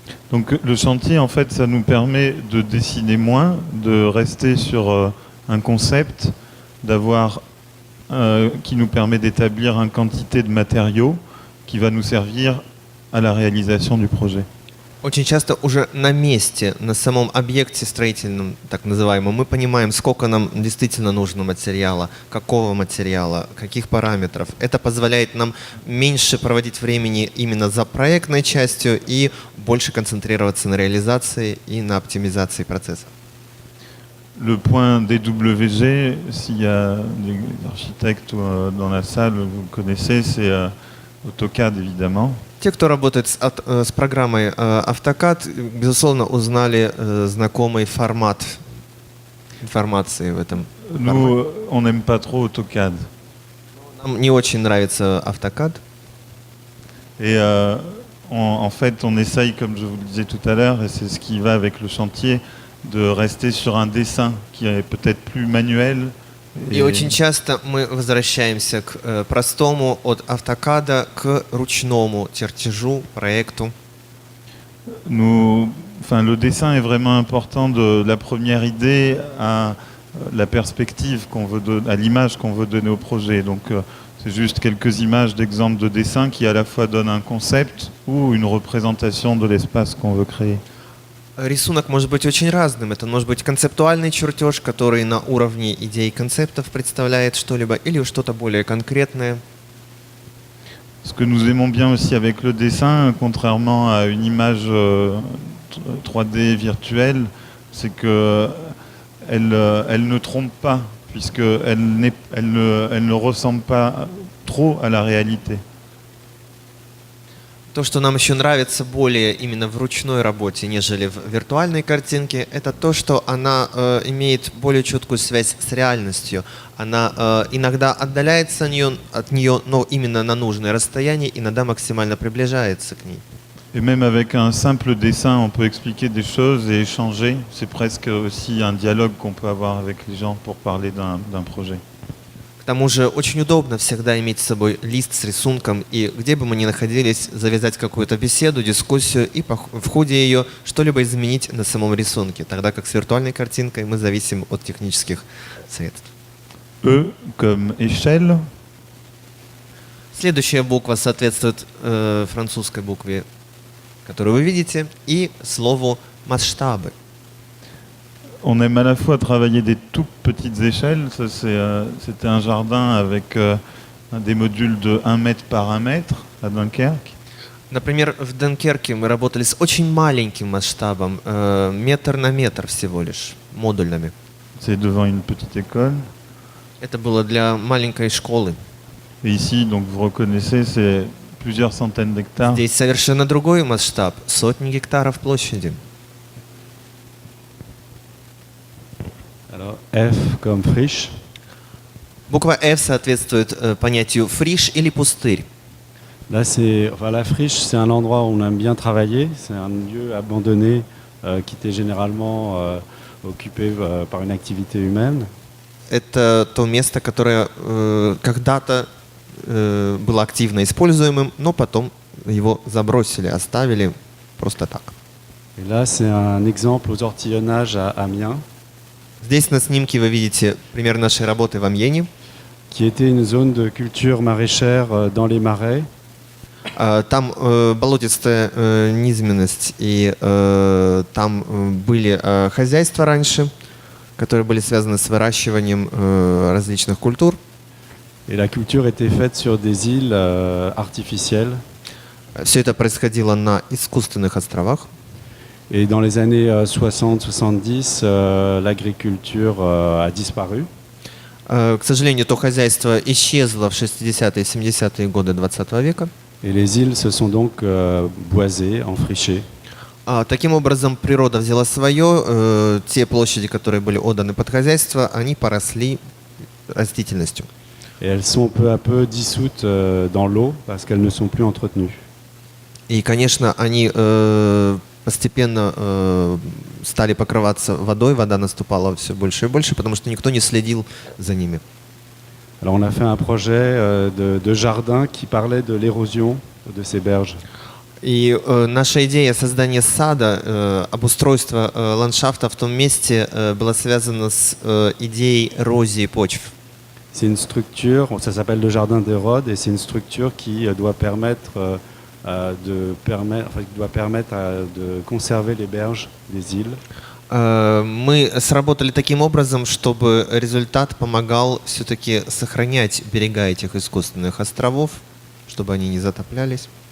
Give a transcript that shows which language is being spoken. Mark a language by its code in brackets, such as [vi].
[fr] Donc le chantier, en fait, ça nous permet de dessiner moins, de rester sur un concept, d'avoir qui nous permet d'établir une quantité de matériaux qui va nous servir à la réalisation du projet. [ru] Очень часто уже на месте, на самом объекте строительном, так называемом, мы понимаем, сколько нам действительно нужно материала, какого материала, каких параметров. Это позволяет нам меньше проводить времени именно за проектной частью и больше концентрироваться на реализации и на оптимизации процесса. [fr] Le point DWG, s'il y a des architectes dans la salle, vous connaissez, c'est AutoCAD évidemment. [ru] Те, кто работает с программой AutoCAD, безусловно, узнали знакомый формат информации в этом. [fr] Nous, on n'aime pas trop AutoCAD. [ru] Нам не очень нравится AutoCAD. [fr] Et en fait, on essaye, comme je vous le disais tout à l'heure, et c'est ce qui va avec le chantier, de rester sur un dessin qui est peut-être plus manuel. [ru] И очень часто мы возвращаемся к простому от AutoCAD к ручному чертежу, проекту. [fr] Le dessin est vraiment important de la première idée à la perspective qu'on veut à l'image qu'on veut donner au projet. Donc C'est juste quelques images d'exemples de dessins qui à la fois donnent un concept ou une représentation de l'espace qu'on veut créer. [ru] Рисунок может быть очень разным. Это может быть концептуальный чертеж, который на уровне идей и концептов представляет что-либо, или что-то более конкретное. [fr] Ce que nous aimons bien aussi avec le dessin, contrairement à une image 3D virtuelle, c'est que elle ne trompe pas, puisqu'elle elle ne ressemble pas trop à la réalité. [ru] То, что нам еще нравится более именно в ручной работе, нежели в виртуальной картинке, это то, что она имеет более четкую связь с реальностью. Она иногда отдаляется от нее, но именно на нужное расстояние, иногда максимально приближается к ней. [fr] Et même avec un simple dessin, on peut expliquer des choses et échanger. C'est presque aussi un dialogue qu'on peut avoir avec les gens pour parler d'un projet. [ru] К тому же очень удобно всегда иметь с собой лист с рисунком, и где бы мы ни находились, завязать какую-то беседу, дискуссию, и в ходе ее что-либо изменить на самом рисунке, тогда как с виртуальной картинкой мы зависим от технических средств. [fr] E comme échelle, [ru] Следующая буква соответствует французской букве, которую вы видите, и слову масштабы. [fr] on aime à la fois travailler des toutes petites échelles. Ça, c'était un jardin avec des modules de 1 mètre par 1 mètre à Dunkerque. [ru] Например, в Дункерке мы работали с очень маленьким масштабом, метр на метр всего лишь, модульными. [fr] C'est devant une petite école. [ru] Это было для маленькой школы. [fr] Et ici, donc vous reconnaissez, c'est plusieurs centaines d'hectares. [ru] Здесь совершенно другой масштаб, сотни гектаров площади. [fr] Alors, F comme friche. [ru] Буква F соответствует понятию фриш или пустырь. [fr] Là, la friche, c'est un endroit où on aime bien travailler. C'est un lieu abandonné qui était généralement occupé par une activité humaine. [ru] Это то место, которое когда-то было активно используемым, но потом его забросили, оставили просто так. [fr] Et là, c'est un exemple aux ortillonnages à Amiens, [ru] Здесь на снимке вы видите пример нашей работы в Амьене. [fr] qui était une zone de culture maraîchère dans les marais. [ru] Там болотистая низменность, и там были хозяйства раньше, которые были связаны с выращиванием различных культур. [fr] Et la culture était faite sur des îles artificielles. [ru] Все это происходило на искусственных островах. [fr] Et dans les années 60-70, l'agriculture a disparu. [ru] К сожалению, то хозяйство исчезло в 60-е и 70-е годы 20 века. [fr] Et les îles se sont donc boisées, enfrichées. [ru] Таким образом, природа взяла свое. Те площади, которые были отданы под хозяйство, они поросли растительностью. [fr] Et elles sont peu à peu dissoutes dans l'eau parce qu'elles ne sont plus entretenues. [ru] И, конечно, они постепенно стали покрываться водой, вода наступала все больше и больше, потому что никто не следил за ними. [fr] Alors on a fait un projet de jardin qui parlait de l'érosion de ces berges. [ru] И наша идея создания сада, обустройства ландшафта в том месте была связана с идеей эрозии почв. [fr] C'est une structure, ça s'appelle le jardin des Rhodes, et c'est une structure qui doit permettre de conserver les berges des îles. [ru] Мы сработали таким образом, чтобы результат помогал все-таки сохранять берега этих искусственных островов, чтобы они не затоплялись.